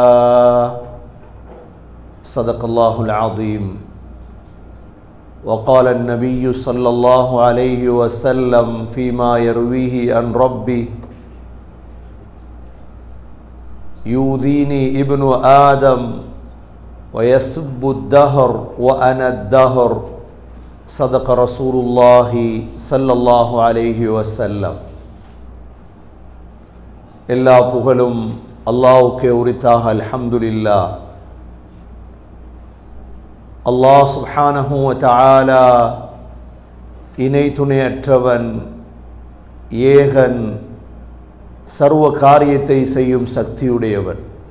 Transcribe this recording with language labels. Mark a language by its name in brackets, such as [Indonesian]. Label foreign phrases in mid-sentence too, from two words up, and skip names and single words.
[Arabic] صدق الله العظيم وقال النبي صلى الله عليه وسلم فيما يرويه عن ربه يؤذيني ابن آدم ويسب الدهر وأنا الدهر صدق رسول الله صلى الله عليه وسلم [Tamil] எல்லா புகழும் அல்லாஹ்வுக்கே உரித்தாக அல்ஹம்துலில்லாஹ். அல்லாஹ் [Arabic] سبحانه و تعالى [Tamil] இணை துணையற்றவன், ஏகன், சர்வ காரியத்தை செய்யும் சக்தியுடையவன்.